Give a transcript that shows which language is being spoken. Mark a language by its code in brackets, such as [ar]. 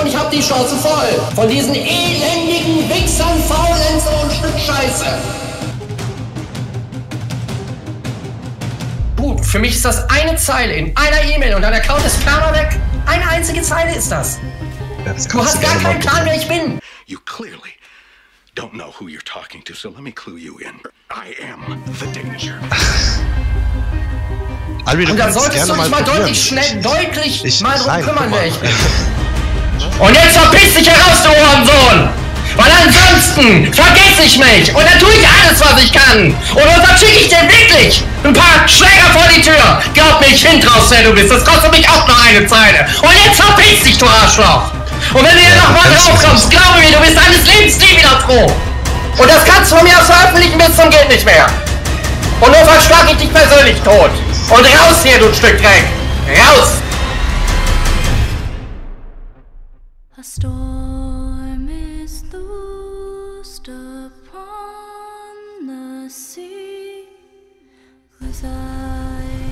[de] Und ich hab die Schnauze voll von diesen elendigen Wichsern, Faulenzer und Stück Scheiße. Gut, für mich ist das eine Zeile in einer E-Mail und dein Account ist ferner weg. Eine einzige Zeile ist das. Du hast gar keinen Plan, wer ich bin. [en] You clearly don't know who you're talking to, so let me clue you in. I am the danger. [de] Albin, und dann solltest du dich mal deutlich schnell, deutlich ich mal drum kümmern, wer ich bin. Und jetzt verpiss dich heraus, du Hurensohn! Weil ansonsten vergiss ich mich! Und dann tue ich alles, was ich kann! Und dann schicke ich dir wirklich ein paar Schläger vor die Tür! Glaub mir, ich find raus, wer du bist! Das kostet mich auch noch eine Zeile! Und jetzt verpiss dich, du Arschloch! Und wenn du hier nochmal draufkommst, glaub mir, du bist deines Lebens nie wieder froh! Und das kannst du von mir aus veröffentlichen bis zum geht nicht mehr! Und nur verschlag ich dich persönlich tot! Und raus hier, du Stück Dreck! Raus! [en] Storm is loosed upon the sea.